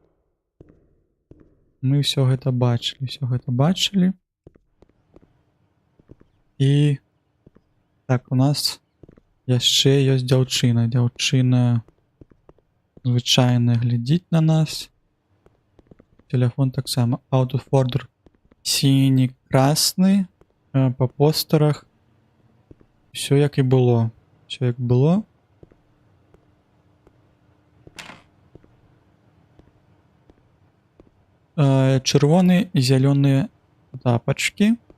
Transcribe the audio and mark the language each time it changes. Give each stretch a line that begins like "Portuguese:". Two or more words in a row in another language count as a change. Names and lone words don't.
Belarusian: Мы ўсё гэта бачылі, І так, у нас яшчэ ёсць дзяўчына. Дзяўчына звычайна глядзіць на нас. Телефон таксама.
English: Out of order.
Belarusian: Сіні, красны. Па постарах. Всё як і было. Чырвоны і зялёныя тапачкі.